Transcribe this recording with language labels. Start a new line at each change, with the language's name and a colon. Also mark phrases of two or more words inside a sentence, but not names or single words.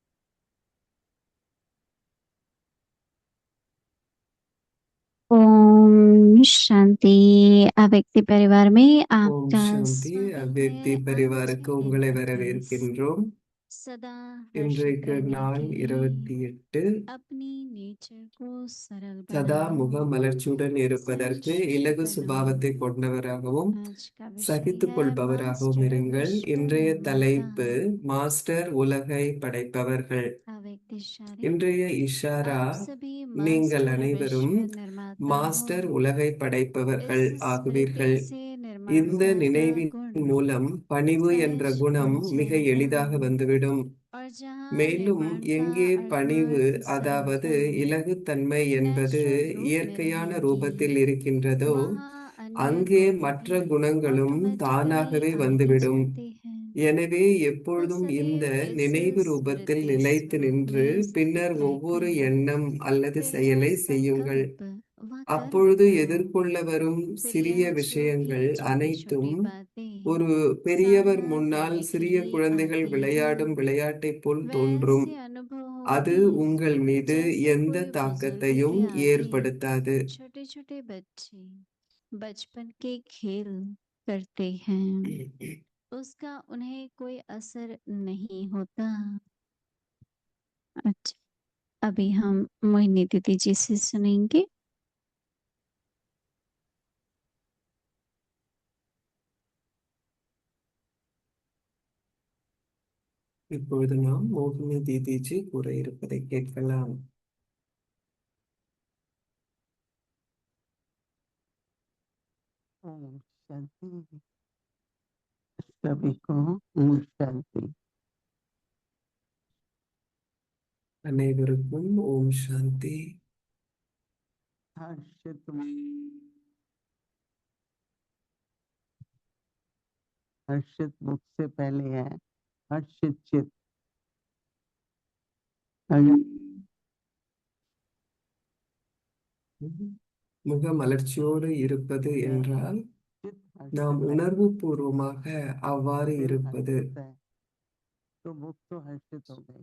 Hindi: ஓம் शांति। अव्यक्ति परिवार में
Tamil: ஓம்
Hindi: आपका
Tamil: சாந்தி.
Hindi: स्वागत
Tamil: அவ்யக்தி
Hindi: है। आज
Tamil: பரிவாருக்கு
Hindi: है
Tamil: உங்களை 28 வரவேற்கின்றோம்.
Hindi: सदा हर्षित
Tamil: இன்றைக்கு
Hindi: रहने
Tamil: நாள்
Hindi: के लिए
Tamil: 28.
Hindi: अपनी नेचर को सरल
Tamil: சதா
Hindi: बनाएं।
Tamil: முக மலர்ச்சியுடன் இருப்பதற்கு இலகு
Hindi: सहज बनो।
Tamil: சுபாவத்தை கொண்டவராகவும்
Hindi: आज का विषय
Tamil: சகித்துக்
Hindi: है
Tamil: கொள்பவராகவும்
Hindi: मास्टर
Tamil: இருங்கள்.
Hindi: विश्व
Tamil: இன்றைய
Hindi: निर्माता।
Tamil: தலைப்பு மாஸ்டர் உலகை படைப்பவர்கள்.
Hindi: अव्यक्त इशारे
Tamil: இன்றைய இஷாரா,
Hindi: आप सभी
Tamil: நீங்கள்
Hindi: मास्टर
Tamil: அனைவரும்
Hindi: विश्व निर्माता हो।
Tamil: மாஸ்டர் உலகை படைப்பவர்கள்
Hindi: इस
Tamil: ஆகுவீர்கள்.
Hindi: स्मृति से
Tamil: இந்த
Hindi: निर्माता का
Tamil: நினைவின்
Hindi: गुण
Tamil: மூலம் பணிவு என்ற
Hindi: सहज
Tamil: குணம்
Hindi: बन
Tamil: மிக
Hindi: जाएगा।
Tamil: எளிதாக வந்துவிடும்.
Hindi: और जहाँ
Tamil: மேலும்
Hindi: निर्माण का
Tamil: எங்கே பணிவு,
Hindi: अर्थात
Tamil: அதாவது
Hindi: सरलता
Tamil: இலகுத்தன்மை என்பது
Hindi: नेचुरल रूप में
Tamil: இயற்கையான
Hindi: रहेगी,
Tamil: ரூபத்தில் இருக்கின்றதோ,
Hindi: वहाँ अन्य
Tamil: அங்கே
Hindi: गुण
Tamil: மற்ற
Hindi: भी
Tamil: குணங்களும்
Hindi: ऑटोमेटिकली
Tamil: தானாகவே
Hindi: आ ही
Tamil: வந்துவிடும்.
Hindi: जाते हैं।
Tamil: எனவே
Hindi: तो
Tamil: எப்பொழுதும்
Hindi: सभी
Tamil: இந்த
Hindi: इस
Tamil: நினைவு ரூபத்தில்
Hindi: स्मृति
Tamil: நிலைத்து
Hindi: स्वरूप
Tamil: நின்று
Hindi: में
Tamil: பின்னர்
Hindi: स्थित
Tamil: ஒவ்வொரு
Hindi: रहकर
Tamil: எண்ணம் அல்லது
Hindi: फिर जो
Tamil: செயலை செய்யுங்கள்.
Hindi: संकल्प व
Tamil: அப்பொழுது
Hindi: कर्म हो,
Tamil: எதிர்கொள்ள வரும்
Hindi: फिर
Tamil: சிறிய
Hindi: यह जो भी
Tamil: விஷயங்கள்
Hindi: छोटी
Tamil: அனைத்தும்
Hindi: छोटी बातें
Tamil: ஒரு பெரியவர்
Hindi: सामना
Tamil: முன்னால்
Hindi: करने के
Tamil: சிறிய
Hindi: लिए
Tamil: குழந்தைகள்
Hindi: आती
Tamil: விளையாடும்
Hindi: हैं,
Tamil: விளையாட்டைப் போல் தோன்றும்.
Hindi: वैसे अनुभव
Tamil: அது
Hindi: होगी
Tamil: உங்கள் மீது
Hindi: जैसे
Tamil: எந்த
Hindi: कोई बुजुर्ग
Tamil: தாக்கத்தையும்
Hindi: के आगे
Tamil: ஏற்படுத்தாது.
Hindi: छोटे छोटे बच्चे बचपन के खेल करते हैं, उसका उन्हें कोई असर नहीं होता। अच्छा, अभी हम मोहिनी दीदी जी से सुनेंगे।
Tamil: இப்பொழுது நாம் மோகினி தீதிஜி கூற இருப்பதை கேட்கலாம்.
Hindi: ओम शांति। सभी को ओम शांति।
Tamil: அனைவருக்கும் ஓம் சாந்தி.
Hindi: हर्षित हर्षित मुख से पहले है हर्षित चित।
Tamil: முக மலர்ச்சியோடு இருப்பது என்றால்
Hindi: चित
Tamil: நாம்
Hindi: हर्षित है,
Tamil: உணர்வு பூர்வமாக அவ்வாறு
Hindi: दिल
Tamil: இருப்பது.
Hindi: हर्षित है, तो मुख तो हर्षित हो गए।